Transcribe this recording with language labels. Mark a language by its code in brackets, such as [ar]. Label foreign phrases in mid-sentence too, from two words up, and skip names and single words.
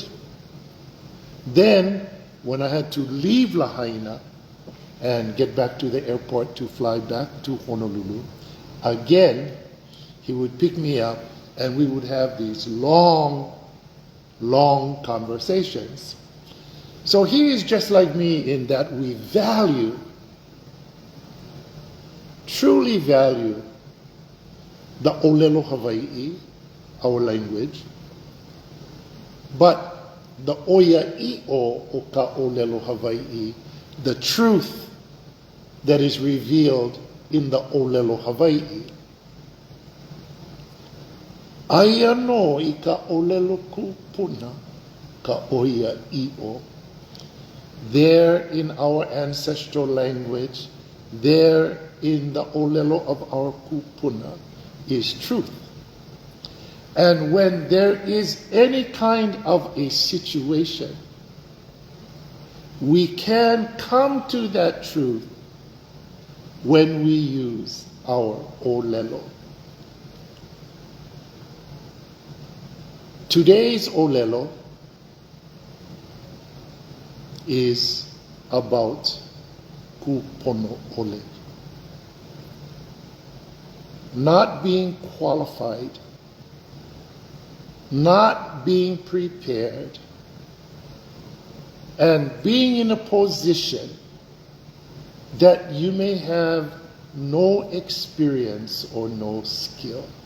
[en] Then, when I had to leave Lahaina and get back to the airport to fly back to Honolulu, again, he would pick me up and we would have these long conversations. So he is just like me in that we value, truly value, the [haw] ʻOlelo Hawaii, [en] our language, but the [haw] oiaʻiʻo o ka ʻōlelo Hawaii, [en] the truth that is revealed in the [haw] ʻōlelo Hawaii. Aia no I ka ʻōlelo kūpuna, ka oiaʻiʻo. [en] There in our ancestral language, there in the ʻōlelo of our kūpuna is truth. And when there is any kind of a situation, we can come to that truth when we use our ʻōlelo. Today's ʻōlelo is about [haw] Kūpoono ʻole. [en] Not being qualified, not being prepared, and being in a position that you may have no experience or no skill.